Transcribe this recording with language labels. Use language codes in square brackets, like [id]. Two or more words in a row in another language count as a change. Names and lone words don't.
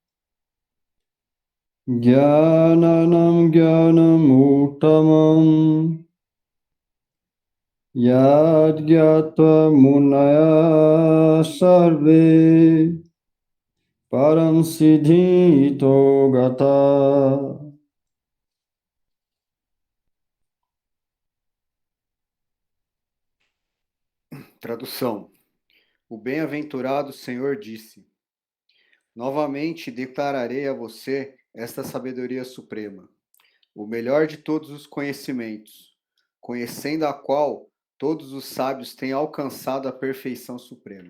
[sa] jnanam jnanam uttamam yad gyatva munaya sarve param siddhito gata. [pt] Tradução. O bem-aventurado Senhor disse: novamente declararei a você esta sabedoria suprema, o melhor de todos os conhecimentos, conhecendo a qual todos os sábios têm alcançado a perfeição suprema.